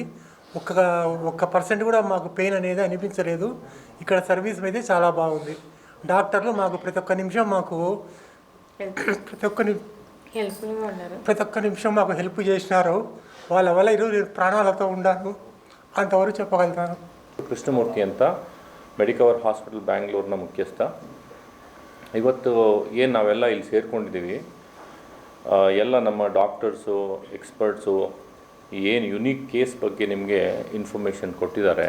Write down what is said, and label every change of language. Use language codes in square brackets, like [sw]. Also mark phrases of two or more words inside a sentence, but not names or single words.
[te] ఒక్క పర్సెంట్ కూడా మాకు పెయిన్ అనేది అనిపించలేదు. ఇక్కడ సర్వీస్ అయితే చాలా బాగుంది. డాక్టర్లు మాకు ప్రతి ఒక్క నిమిషం మాకు హెల్ప్ చేసినారు. వాళ్ళ వల్ల ఈరోజు ప్రాణాలతో ఉన్నాను అంతవరకు చెప్పగలుగుతాను. [kn] ಕೃಷ್ಣಮೂರ್ತಿ ಅಂತ ಮೆಡಿಕವರ್ ಹಾಸ್ಪಿಟಲ್ ಬ್ಯಾಂಗ್ಳೂರಿನ ಮುಖ್ಯಸ್ಥ. ಇವತ್ತು ಏನು ನಾವೆಲ್ಲ ಇಲ್ಲಿ ಸೇರಿಕೊಂಡಿದ್ದೀವಿ, ಎಲ್ಲ ನಮ್ಮ ಡಾಕ್ಟರ್ಸು, ಎಕ್ಸ್ಪರ್ಟ್ಸು ಏನು [en] unique case [kn] ಬಗ್ಗೆ ನಿಮಗೆ ಇನ್ಫಾರ್ಮೇಷನ್ ಕೊಟ್ಟಿದ್ದಾರೆ.